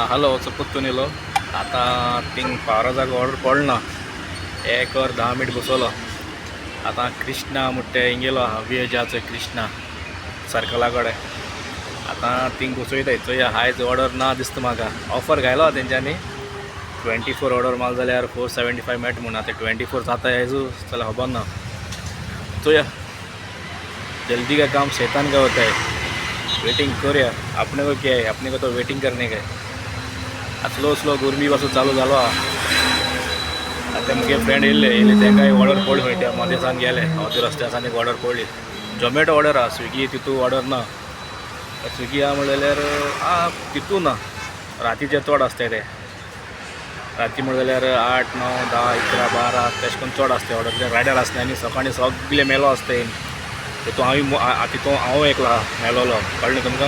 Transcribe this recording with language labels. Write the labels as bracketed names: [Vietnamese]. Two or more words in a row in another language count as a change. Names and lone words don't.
[Konkani] हॅलो वचो पुत्तून येयलो आतां थिंग पावराजाक ऑर्डर पडना 1 वर 10 मिनट बसवलो आतां कृष्णा म्हणटा हिंगेलो वेजाचो कृष्णा सर्कला कडेन आतां थिंग बसयताय चोया आयज ऑर्डर ना दिसता म्हाका ऑफर घायलो तेंच्यांनी 24 ऑर्डर माल जाल्यार 475 मेळटा म्हूण आतां 24 जाता आयजू जाल्यार खबर ना चोया [Hindi] जल्दी का काम शैतान का होता है वेटिंग करूया अपने को क्या है अपने को तो वेटिंग करने का है. [Konkani] स्लो गर्मी पासून चालू जालो आतां मुगे फ्रेंड येयले तेंकाय ऑर्डर पडली खंय त्या मदेसान गेले हांव त्या रस्त्यासान एक ऑर्डर पडली झोमेटो ऑर्डर आहा स्विगी तितू ऑर्डर ना स्विगी आहा म्हणल्यार तितू ना रातीचे चड आसता ते राती म्हणलें जाल्यार 8, 9, 10, 11, 12 तशें करून चड आसता ऑर्डर रायडर आसता आनी सकाळीं सगळे मेलो आसता तितून हांव एकलो मेलोलो कळ्ळें तुमकां.